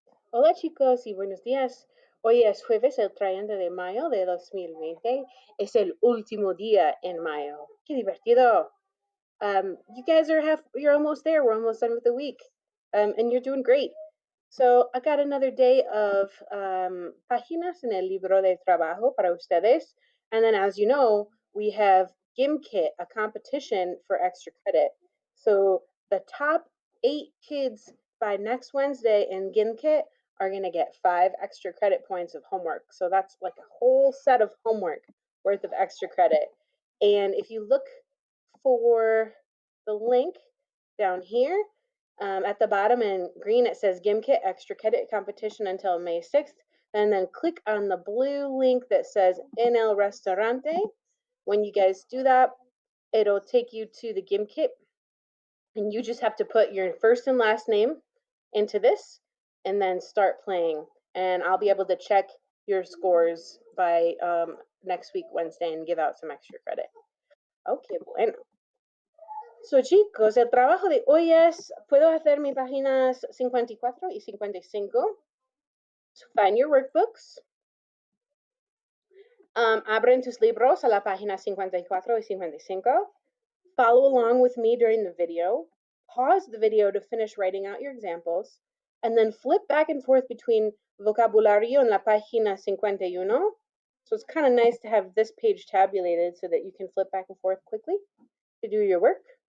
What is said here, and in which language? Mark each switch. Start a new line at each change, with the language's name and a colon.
Spanish: Hola chicos y buenos días. Hoy es jueves el 30 de mayo de 2020. Es el último día en mayo. ¡Qué divertido!
English: You guys you're almost there. We're almost done with the week. And you're doing great. So I got another day of
Spanish: páginas en el libro de trabajo para ustedes.
English: And then as you know, we have GimKit, a competition for extra credit. So the top 8 kids by next Wednesday in GimKit are going to get 5 extra credit points of homework. So that's like a whole set of homework worth of extra credit. And if you look for the link down here, at the bottom in green, it says GimKit Extra Credit Competition until May 6th. And then click on the blue link that says En el Restaurante. When you guys do that, it'll take you to the GimKit. And you just have to put your first and last name into this and then start playing. And I'll be able to check your scores by next week, Wednesday, and give out some extra credit. Okay, bueno.
Spanish: So chicos, el trabajo de hoy es, puedo hacer mis páginas 54 y 55.
English: So find your workbooks.
Spanish: Abren tus libros a la página 54 y 55.
English: Follow along with me during the video. Pause the video to finish writing out your examples. And then flip back and forth between
Spanish: vocabulario en la página 51.
English: So it's kind of nice to have this page tabulated so that you can flip back and forth quickly to do your work.